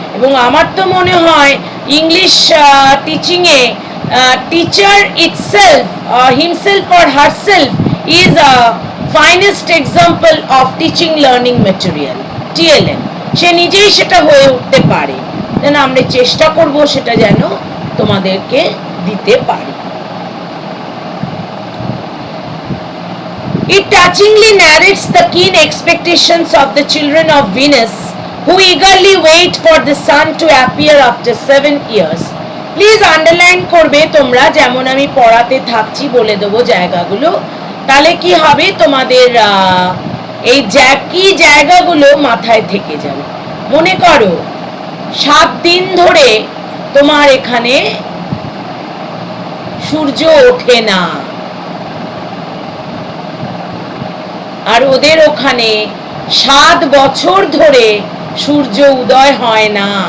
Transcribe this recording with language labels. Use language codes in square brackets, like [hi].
[bn] এবং আমার তো মনে হয় English টিচিংয়ে [en] Teacher itself himself or herself is a finest example of teaching learning material, TLM। [bn] সে নিজেই সেটা হয়ে উঠতে পারে, যেন আমরা চেষ্টা করব সেটা যেন তোমাদেরকে দিতে পারি। [en] It touchingly narrates the keen expectations of the children of Venus, who eagerly wait for the sun to appear after 7 years। [bn] Please underline করবে তোমরা, যেমন আমি পড়াতে থাকছি বলে দেবো জায়গাগুলো, তাহলে কি হবে তোমাদের এই কি জায়গাগুলো মাথায় থেকে যাবে। মনে করো 7 দিন ধরে তোমার এখানে সূর্য ওঠে না, আর ওদের ওখানে 7 বছর ধরে সূর্য উদয় হয় না।